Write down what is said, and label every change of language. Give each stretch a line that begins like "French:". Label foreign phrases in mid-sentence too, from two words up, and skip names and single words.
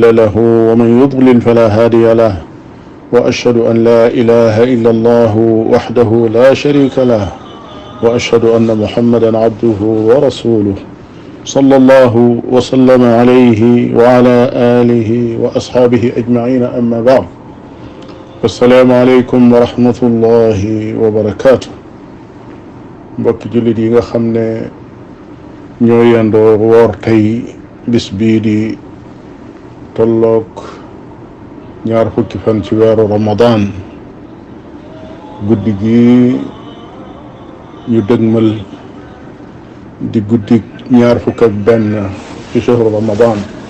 Arabic: له ومن يضلل فلا هادي له وأشهد أن لا إله إلا الله وحده لا شريك له وأشهد أن محمدا عبده ورسوله صلى الله وسلم عليه وعلى آله وأصحابه أجمعين أما بعد السلام عليكم ورحمة الله وبركاته
Wolof: mbokki jullit yi nga xam ne ñoo yendoo woor tey bis bii di tolloog ñaar fukki fan ci weeru Ramadan guddi gi ñu dëgmal di guddi ñaar fukk ak benn ci
Arabic: شهر رمضان